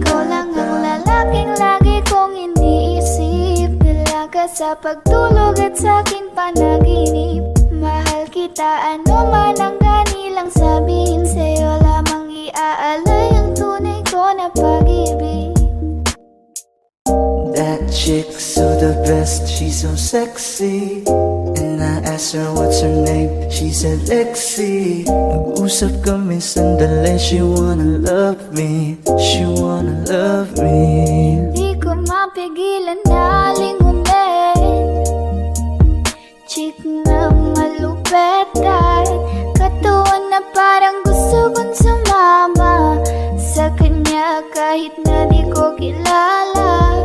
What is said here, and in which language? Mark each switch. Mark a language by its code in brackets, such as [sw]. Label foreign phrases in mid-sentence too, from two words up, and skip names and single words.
[tl] Ikaw lang ang lalaking lagi kong iniisip. Dalaga sa pagtulog at sa'kin panaginip. Mahal kita, ano man ang ganilang sabihin. Sa'yo lamang iaalay ang tunay ko na pag-ibig. [en] That chick's so the best, she's so sexy. And I asked her what's her name, she said Lexi. [tl] Nag-usap kami sandali, [en] she wanna love me, she wanna love me. [tl] Di ko mapigilan na lingunin. Chick na malupet at katuon na parang gusto kong sumama sa kanya kahit na di ko kilala.